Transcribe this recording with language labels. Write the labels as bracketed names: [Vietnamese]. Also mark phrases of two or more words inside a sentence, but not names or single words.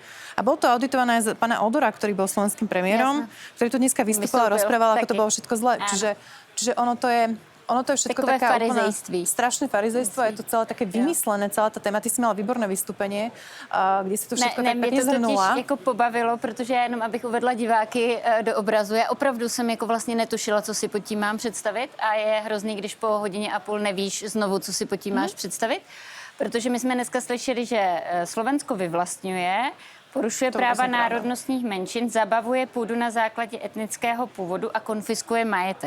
[Slovak] A bolo to auditované aj z pána Odora, ktorý bol slovenským premiérom, ktorý tu dneska vystupoval a rozprával, ako to bolo všetko zle. Čiže ono to je všetko [Czech] takové [Slovak] taká [Czech] farizejství. [Slovak] Strašné farizejstvo, je to celé také vymyslené, celá tá téma. Ty si mala výborné vystúpenie, kde si to všetko tak pekne zhrnula. [Czech] Mě to totiž jako pobavilo, protože já jenom, abych uvedla diváky do obrazu, já opravdu jsem jako vlastně netušila, co si pod tím mám představit a je hrozný, když po hodině a půl nevíš znovu, co si pod tím máš představit, protože my jsme dneska slyšeli, že Slovensko vyvlastňuje, porušuje práva národnostních menšin, zabavuje půdu na základě etnického původu a konfiskuje majetek.